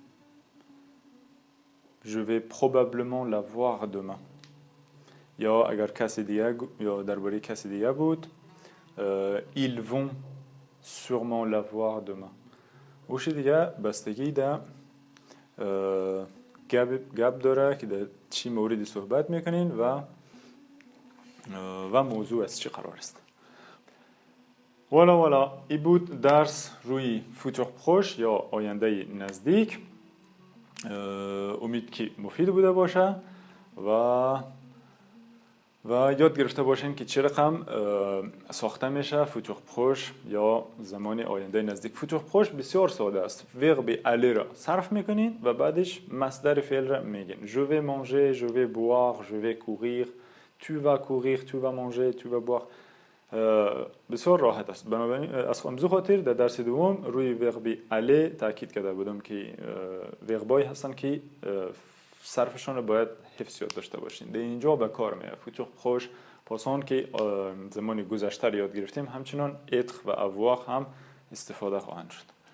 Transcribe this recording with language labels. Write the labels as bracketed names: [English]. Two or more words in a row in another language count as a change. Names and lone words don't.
[French] Je vais probablement la voir demain. [Persian] یا اگر کسی دیگه یا درباره کسی دیگه بود [French] ils vont sûrement la voir [Persian] demain. اوش دیگه بستگی در گپ داره که در چی موردی صحبت میکنین و موضوع از چی قرار است. والا ای بود درس روی [French] futur proche [Persian] یا آینده نزدیک. امید که مفید بوده باشه و یاد گرفته باشین که چه رقم ساخته میشه [French] futur proche [Persian] یا زمان آینده نزدیک. [French] futur proche [Persian] بسیار ساده است. ورب aller را صرف میکنین و بعدش مصدر فعل را میگین. [French] Je vais manger, je vais boire, je vais courir, tu vas courir, tu vas manger, tu vas boire. [Persian] بسیار راحت است. بنابراین از همزو خاطر در درس دوم روی [French] verbe aller [Persian] تاکید کرده بودم که وربایی هستن که صرفشان رو باید حفظ یاد داشته باشین. در اینجا به کار میاد [French] futur proche [Persian] پاسان که زمان گذشته یاد گرفتیم همچنان être و avoir هم استفاده خواهند شد.